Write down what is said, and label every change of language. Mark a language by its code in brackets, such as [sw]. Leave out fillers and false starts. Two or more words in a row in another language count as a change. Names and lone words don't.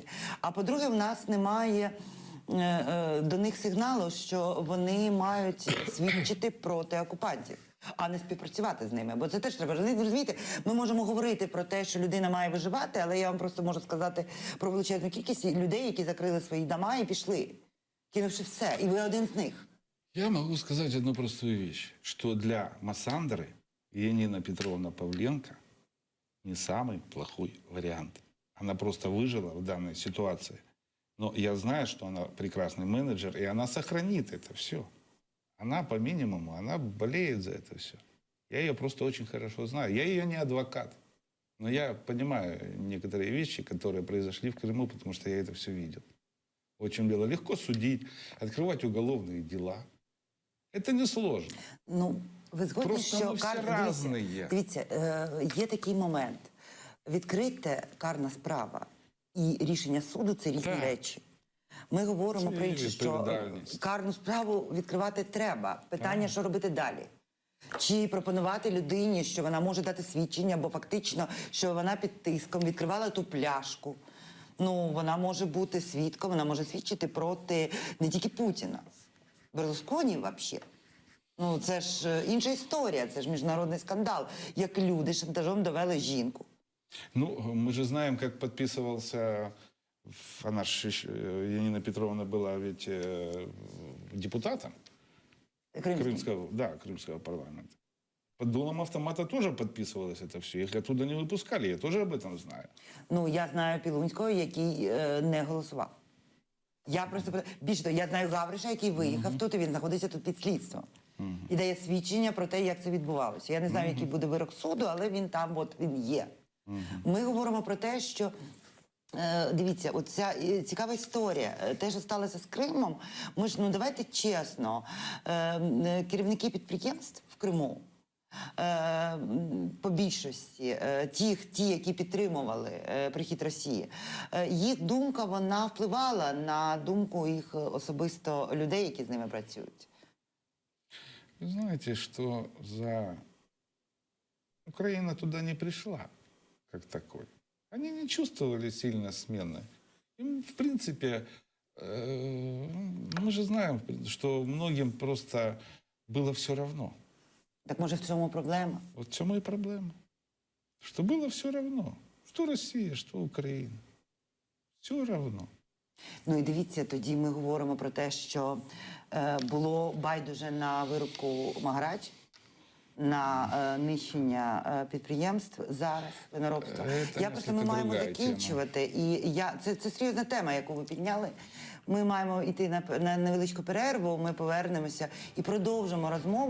[uk] А по-друге, в нас немає до них сигналу, що вони мають свідчити проти окупантів, а не співпрацювати з ними. Бо це теж треба. Розумієте, ми можемо говорити про те, що людина має виживати, але я вам просто можу сказати про величезну кількість людей, які закрили свої дома і пішли, кинувши все, і ви один з них. [ru] Я могу сказать одну простую вещь, что для Массандры Янина Петровна Павленко не самый плохой вариант. Она просто выжила в данной ситуации. Но я знаю, что она прекрасный менеджер, и она сохранит это все. Она по минимуму, она болеет за это все. Я ее просто очень хорошо знаю. Я ее не адвокат. Но я понимаю некоторые вещи, которые произошли в Крыму, потому что я это все видел. Очень было легко судить, открывать уголовные дела. Это несложно. [uk] Ну, ви згодні, Просто, що всі різні. Дивіться, є такий момент. Відкрите карна справа і рішення суду – це різні Так. речі. Ми говоримо Це про інше, що відповідальність. карну справу відкривати треба. Питання, що робити далі. Чи пропонувати людині, що вона може дати свідчення, бо фактично, що вона під тиском відкривала ту пляшку. Ну, вона може бути свідком, вона може свідчити проти не тільки Путіна. Берлусконі взагалі. Ну, це ж інша історія, це ж міжнародний скандал. Як люди шантажом довели жінку. Ну, [ru] мы же знаем, как подписывался, она ж, Янина Петровна была ведь депутатом крымского парламента. Под дулом автомата тоже подписывалось это все. Их оттуда не выпускали, я тоже об этом знаю. [uk] Ну, я знаю Пілунського, який не голосував. Я просто, більше того, я знаю Гавриша, який виїхав тут, і він знаходиться тут під слідством. І дає свідчення про те, як це відбувалося. Я не знаю, який буде вирок суду, але він там, от він є. Ми говоримо про те, що, дивіться, оця цікава історія, те, що сталося з Кримом, ми ж, ну давайте чесно, керівники підприємств в Криму, по більшості, ті, які підтримували прихід Росії, їх думка, вона впливала на думку їх особисто людей, які з ними працюють. [ru] Вы знаете, что Украина туда не пришла, как такой. Они не чувствовали сильно смены. Им, в принципе, мы же знаем, что многим просто было все равно. [uk] Так може в цьому проблема? [ru] Вот в чем и проблема. Что было все равно. Что Россия, что Украина. Все равно. [uk] Ну і дивіться, тоді ми говоримо про те, що було байдуже на вирубку Магарач. на нищення підприємств зараз, виноробства. Це Я просто ми [ru] несколько [uk] маємо [ru] другая [uk] закінчувати. І це серйозна тема, яку ви підняли. Ми маємо йти на невеличку перерву, ми повернемося і продовжимо розмову.